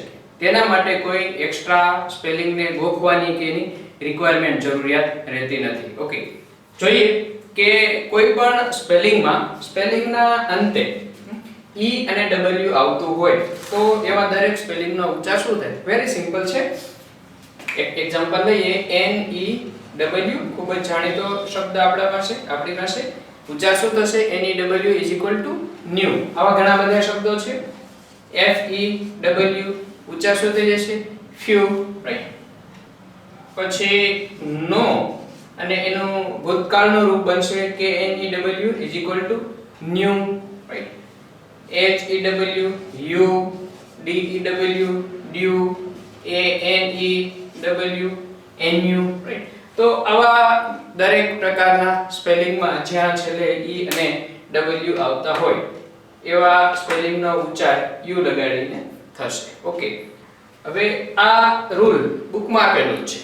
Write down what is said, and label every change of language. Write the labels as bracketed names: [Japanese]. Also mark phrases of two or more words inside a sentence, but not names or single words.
[Gujarati] તેના માટે કોઈ [English] extra spelling [Gujarati] ગોખવાની કે એની રિક્વાયરમેન્ટ જરૂરિયાત રહેતી નથી. ઓકે, જોઈએ કે કોઈ પણ સ્પેલિંગના અંતે e અને w આવતું હોય તો એવા દરેક સ્પેલિંગનો ઉચ્ચાર શું થાય? [English] very simple [Gujarati] છે. એક એક્ઝામ્પલ લઈએ. [English] n e w, [Gujarati] ખૂબ જ જાણીતો શબ્દ આપણી પાસે. ઉચ્ચાર શું થશે? [English] n e w new. [Gujarati] આવા ઘણા બધા શબ્દો છે. [English] f e w [Gujarati] ઉચ્ચાર શું થઈ જશે? few, રાઈટ. પછી નો અને એનું ભૂતકાળનું રૂપ બનશે કે [English] n e w new, [Gujarati] રાઈટ. [English] h e w you, d e w due, a n e w nu, રાઈટ. [Gujarati] તો આવા દરેક પ્રકારના સ્પેલિંગમાં જ્યાં છેલ્લે e અને w આવતા હોય એવા સ્પેલિંગનો ઉચ્ચાર u લગાડીને થશે. ઓકે, હવે આ [English] rule book [Gujarati] આપેલું છે.